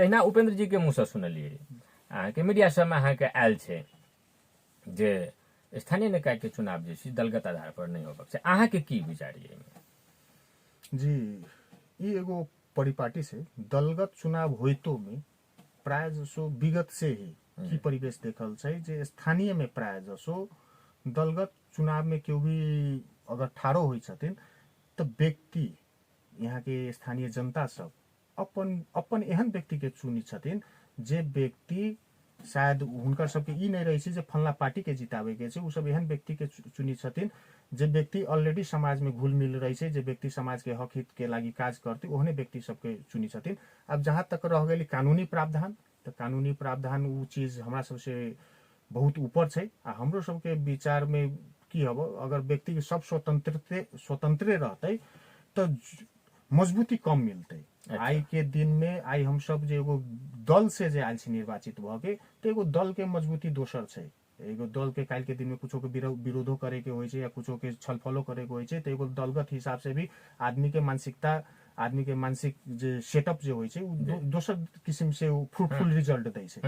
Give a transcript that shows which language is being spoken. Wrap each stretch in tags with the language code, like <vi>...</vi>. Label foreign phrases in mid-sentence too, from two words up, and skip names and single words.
<mai>तहिना उपेंद्र जी के मुँह से सुनलियै, अहाँके मीडिया सबमे अहाँके आयल छै जे स्थानीय निकाय के चुनाव जे छै दलगत आधार पर नहीं होबक छै। अहाँके की विचार ये एहिमे? जी, ई एगो परिपाटी से दलगत चुनाव होइतो में प्राय जसो विगत से ही की परिवेश देखल छै जे स्थानीय में प्राय जसो दलगत चुनाव में केओ भी अगर ठाड़ो होइ छथिन तऽ व्यक्ति यहाँ के स्थानीय जनता सब अपन अपन एहन व्यक्ति के चुनी छथिन जे व्यक्ति शायद हुनकर सबके ई नहीं रही छै जे फल्ला पार्टी के जितावे के छै। उ सब एहन व्यक्ति के चुनी छथिन जे व्यक्ति ऑलरेडी समाज में घुल मिल रही छै, जे व्यक्ति समाज के हक हित के लागी काज करते ओहने व्यक्ति सबके चुनी छथिन। अब जहां तक रह गेली कानूनी प्रावधान, तो कानूनी प्रावधान उ चीज हमरा सबसे बहुत ऊपर छै। आ हमरो सबके विचार में की हब, अगर व्यक्ति सब स्वतंत्रे रहते तो मजबूती कम मिलते। आई के दिन में आई हम सब जे एगो दल से जे आयल छी निर्वाचित भ के, तो एगो दल के मजबूती दोसर छै। एगो दल के काल के दिन में कुछो के विरोधो करे के होय छै या कुछो के छलफलो करे के होय छै, तो एगो दलगत हिसाब से भी आदमी के मानसिकता, आदमी के मानसिक जे सेटअप जे होय छै दोसर किस्म से</mai> <en>fruitful result</en> <mai>दै छै।</mai>